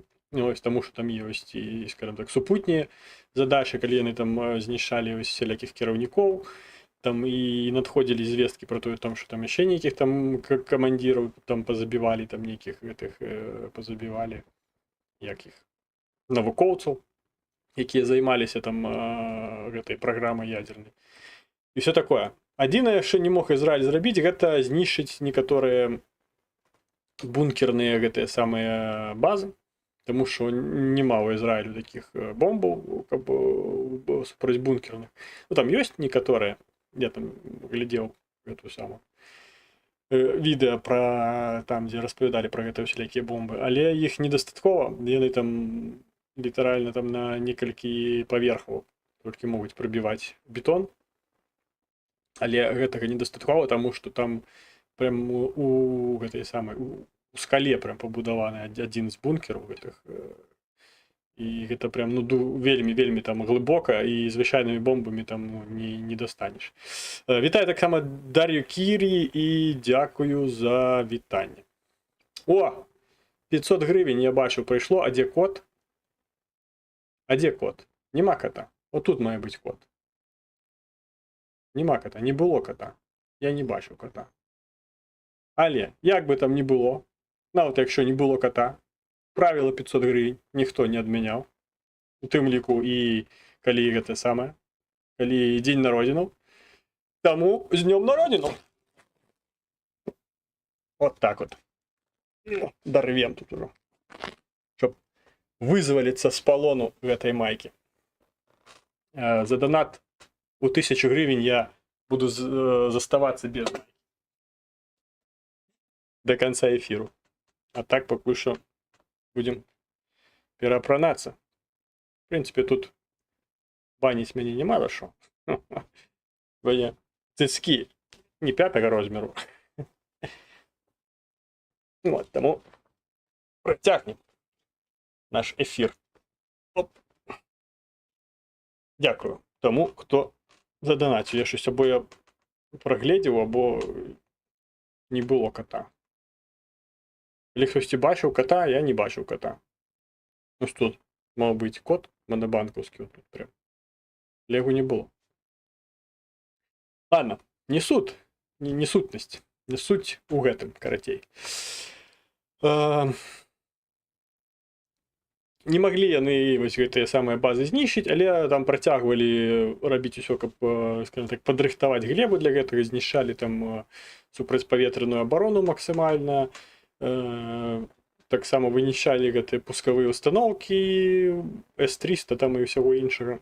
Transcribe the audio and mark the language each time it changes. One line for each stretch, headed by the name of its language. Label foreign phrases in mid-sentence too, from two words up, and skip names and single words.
Ukrainian: Ось, тому що там є ось і, скажімо так, супутні задачі, коли вони там знищали ось всіляких керівників, там і надходили звістки про те, що там ще ніяких там командирів там позабивали, там ніяких позабивали, яких науковців, які займалися там
Russian: этой програмой ядерной. И все такое. Одно, что не мог Израиль сделать, это знищить некоторые бункерные самые базы, потому что немало Израилю таких бомбов противобункерных. Ну, там есть некоторые, я там глядел эту самую
Ukrainian: відео про там, де розповідали про
Russian: гэта
Ukrainian: всілякі бомби, але їх недостатково,
Belarusian: яны там літаральна там на некалькі паверхаў толькі могуць прабіваць бетон, але гэтага недастаткова, таму што там прям у гэтай самай у скале прям пабудаваны адзін з бункераў гэтых, і гэта прям ну вельмі там глыбока, і звычайнымі бомбамі там ну, не достанеш. Вітаю таксама Дар'ю Кірі і дзякую за вітанне. О, 500 гривень я бачу прыйшло, а дзе код? А дзе код? Нема кота. Отут мае быць код. Нема кота, не было кота. Я не бачу кота. Але, як бы там не было, нават якщо не было кота, правило 500 гривень ніхто не адмяняў. У тым ліку і калі гэта самае, калі дзень народзінаў. Таму з днём народзінаў.
Russian: Вот так вот.
Belarusian: Дарвем тут ужо. Чтоб вызваліцца з палону гэтай майкі. За донат у 1000 гривень я буду заставацца без майкі.
Russian: До конца эфиру.
Belarusian: А так пакуль што будем пераапранацца.
Russian: В принципе,
Belarusian: тут баніць мяне нема за што.
Ukrainian: Бо цыцкі не 5-го розміру.
Belarusian: Вот, тому працягнем наш эфир. Оп.
Ukrainian: Дякую тому, хто задонатив. Я щось або я проглядів, або не було кота. Или хтось бачив кота, я не бачив кота. Ну що тут мав бути кот монобанковський. Тут прям. Лего не було. Ладно, не суть.
Belarusian: Не сутність. Не суть у гэтым, карацей. Не маглі яны вось гэтыя самыя базы знішчыць, але там працягвалі рабіць усё, каб,
Russian: скажем так,
Belarusian: падрыхтаваць глебу для гэтага, знішчалі там супрацьпаветраную абарону максімальна, таксама вынішчалі гэтыя пускавыя установкі С-300 там і ўсяго іншага.